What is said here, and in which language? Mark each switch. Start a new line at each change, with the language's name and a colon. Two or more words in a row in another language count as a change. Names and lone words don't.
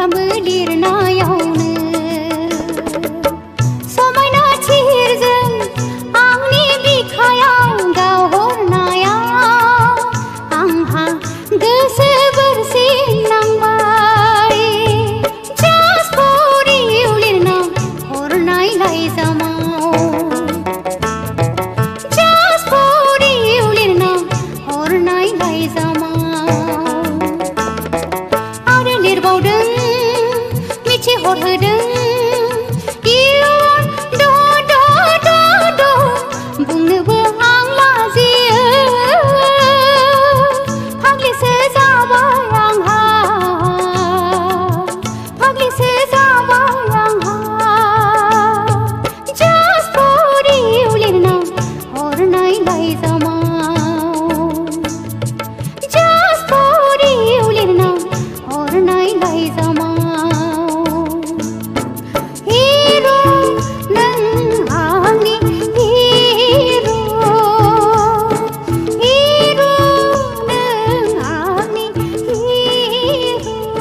Bodo: लिरनायावनो समायना थिरजों आंनि बिखायाव गावहरनायाव आंहा गोसो बोरसिनांबाय
English: Just for you
Bodo: लिरना हरनाय लाइजामाव
English: Just for you
Bodo: लिरना हरनाय लाइजामाव आरो लिरबावदों मिथिहरहोदों इयुन द बुंनोबो आं लाजियो फाग्लिसो जाबाय आंहा फाग्लिसो जाबाय आंहा
English: Just for you
Bodo: लिरना हरनाय लाइजामाव
English: Just for you
Bodo: लिरना हरनाय लाइजामाव हिरो नों आंनि हिरो हिरो नों आंनि हिरो